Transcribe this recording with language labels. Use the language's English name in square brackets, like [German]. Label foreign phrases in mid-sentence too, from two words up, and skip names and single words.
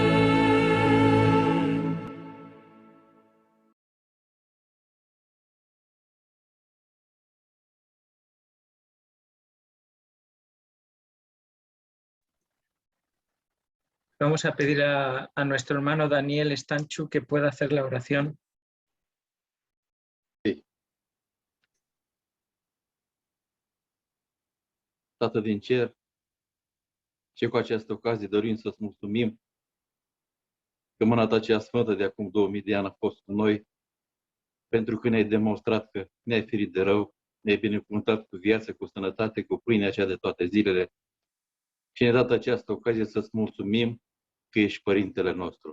[Spanish] Vamos a pedir a nuestro hermano Daniel Stanchu que pueda hacer la oración. [Romanian] Tată din cer, și cu această ocazie dorim să-ți mulțumim că mâna ta cea sfântă de acum 2000 de ani a fost cu noi, pentru că ne-ai demonstrat că ne-ai ferit de rău, ne-ai binecuvântat cu viață, cu sănătate, cu pâinea aceea de toate zilele și ne-ai dat această ocazie să-ți mulțumim că ești Părintele nostru.